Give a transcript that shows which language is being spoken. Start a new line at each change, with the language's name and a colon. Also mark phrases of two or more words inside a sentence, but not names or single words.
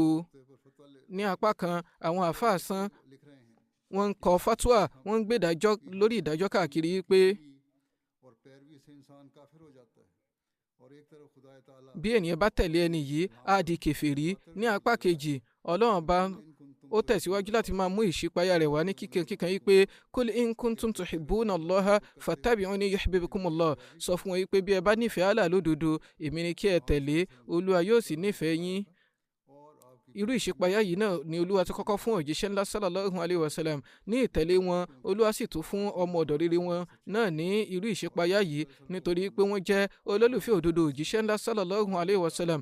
Yoruba: Ní apá kan àwọn àfáà sán wọ́n ń kọ fatwa wọ́n ń gbé ìdájọ́ lórí ìdájọ́ káàkiri pé bí ènìyàn bá tẹ̀lé ẹni yìí á di kèfèrí. Ní apá kejì Ọlọ́run bá ó tẹ̀síwájú láti máa mú ìṣípayá rẹ̀ wá ní kíkan yìí pé
Arabic: قل إن كنتم تحبون الله فاتبعوني يحببكم الله
Yoruba: sọ fún wọn pé bí ẹ bá nífẹ̀ẹ́ Allah lódodo èmi ni kí ẹ tẹ̀lé Olúwa yóò sì nífẹ̀ẹ́ yín. Irú ìṣípayá yìí náà ni Olúwa ti kọ́kọ́ fún òjíṣẹ́ ńlá
Arabic: صلى الله عليه وسلم.
Yoruba: Ní ìtẹ̀lé wọn Olúwa sì tún fún ọmọ ọ̀dọ̀ rere wọn náà ní irú ìṣípayá yìí nítorí pé wọ́n jẹ́ olólùfẹ́ òdodo òjíṣẹ́ ńlá
Arabic: صلى الله عليه وسلم.